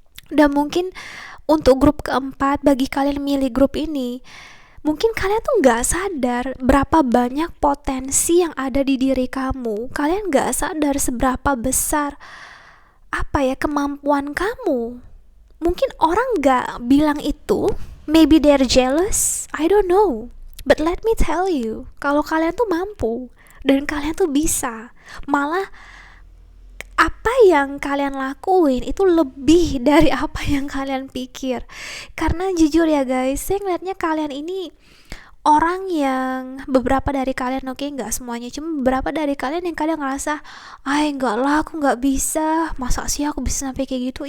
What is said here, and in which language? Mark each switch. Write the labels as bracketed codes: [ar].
[id] Dan mungkin untuk grup keempat, bagi kalian milih grup ini, Mungkin kalian tuh nggak sadar berapa banyak potensi yang ada di diri kamu. Kalian nggak sadar seberapa besar kemampuan kamu. Mungkin orang nggak bilang itu, [en] maybe they're jealous, I don't know. But let me tell you, [id] kalau kalian tuh mampu dan kalian tuh bisa, malah apa yang kalian lakuin itu lebih dari apa yang kalian pikir. Karena jujur ya guys, saya ngeliatnya kalian ini orang yang beberapa dari kalian, oke, nggak semuanya, cuma beberapa dari kalian yang kalian ngerasa, enggak lah, aku nggak bisa, masa sih aku bisa sampai kayak gitu.